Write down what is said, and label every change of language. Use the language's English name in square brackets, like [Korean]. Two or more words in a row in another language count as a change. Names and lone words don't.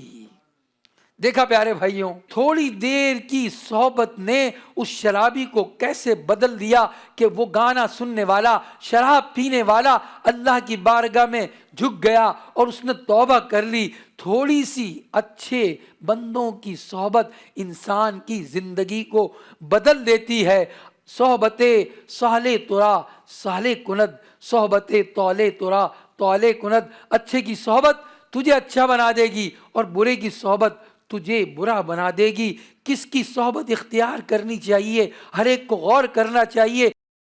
[Urdu] دیکھا پیارے بھائیوں، تھوڑی دیر کی صحبت نے اس شرابی کو کیسے بدل دیا کہ وہ گانا سننے والا، شراب پینے والا اللہ کی بارگاہ میں جھک گیا اور اس نے توبہ کر لی۔ تھوڑی سی اچھے بندوں کی صحبت انسان کی زندگی کو بدل دیتی ہے۔ [Persian] صحبت صالح ترا صالح کند، صحبت طالح ترا طالح کند۔ [Urdu] اچھے کی صحبت تجھے اچھا بنا دے گی اور برے کی صحبت تجھے برا بنا دے گی۔ کس کی صحبت اختیار کرنی چاہیے، ہر ایک کو غور کرنا چاہیے۔